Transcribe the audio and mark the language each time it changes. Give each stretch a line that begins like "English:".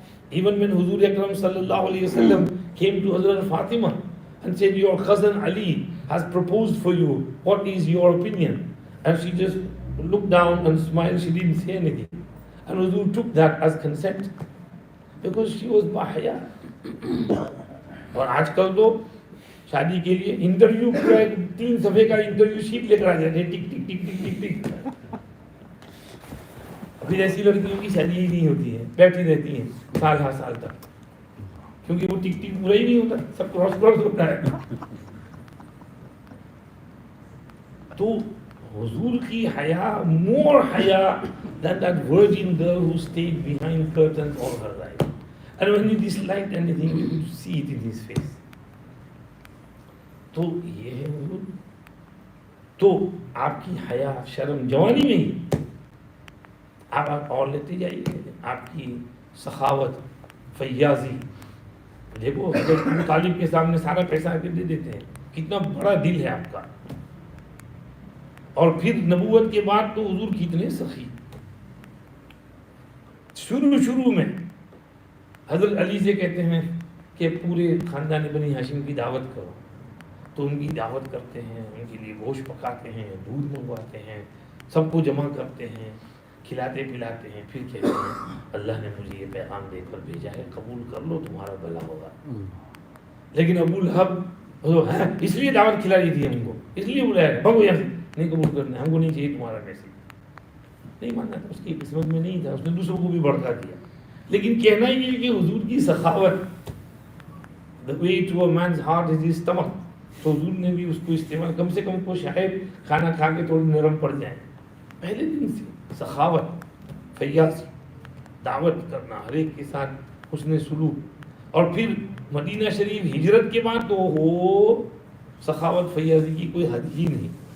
English: Even when Huzur Akram sallallahu alayhi wa sallam came to Hazrat Fatima and said, your cousin Ali has proposed for you, what is your opinion? And she just looked down and smiled, she didn't say anything. And Huzur took that as consent because she was bahaya.
Urdu: اور آج کل تو شادی کے لیے interview پورا 3 صفحے کا انٹرویو شیٹ لے کر آ جاتے ہیں، ٹک ٹک ٹک ٹک ٹک ٹک. پھر ایسی لڑکیوں کی شادی ہی نہیں ہوتی ہے، بیٹھی رہتی ہیں سال ہر سال تک، کیونکہ وہ ٹک ٹک پورا ہی نہیں ہوتا، سب کراس کراس ہوتا ہے. تو حضور کی حیا مور حیا
English: than that virgin girl who stayed behind curtains all her life. And when he disliked anything, you could see it in his face.
Urdu: تو یہ ہے حضور. تو آپ کی حیا، شرم جوانی میں ہی آپ اور لیتے جائیے. آپ کی سخاوت، فیاضی، دیکھو حضرت ابو طالب کے سامنے سارا پیسہ آ کے دے دیتے ہیں، کتنا بڑا دل ہے آپ کا. اور پھر نبوت کے بعد تو حضور کتنے سخی. شروع میں حضرت علی سے کہتے ہیں کہ پورے خاندان بنی ہاشم کی دعوت کرو. تو ان کی دعوت کرتے ہیں، ان کے لیے گوشت پکاتے ہیں، دودھ منگواتے ہیں، سب کو جمع کرتے ہیں، کھلاتے پلاتے ہیں. پھر کہتے ہیں اللہ نے مجھے یہ پیغام دے کر بھیجا ہے، قبول کر لو تمہارا بھلا ہوگا. لیکن ابو لہب اس لیے دعوت کھلائی تھی ہم کو، اس لیے بلایا، بھگو یہاں سے، نہیں قبول کرنا، ہم کو نہیں چاہیے تمہارا میسج. نہیں ماننا تھا، اس کی قسمت میں نہیں تھا، اس نے دوسروں کو بھی بھڑکا دیا. لیکن کہنا یہ کہ حضور کی سخاوت،
English: the way to a man's heart is his stomach.
Urdu: تو حضور نے بھی اس کو استعمال، کم سے کم کو شاید کھانا کھا کے تھوڑی نرم پڑ جائیں. پہلے دن سے سخاوت، فیاضی، دعوت کرنا، ہر ایک کے ساتھ حسن سلوک. اور پھر مدینہ شریف ہجرت کے بعد تو ہو سخاوت فیاضی کی کوئی حد ہی نہیں.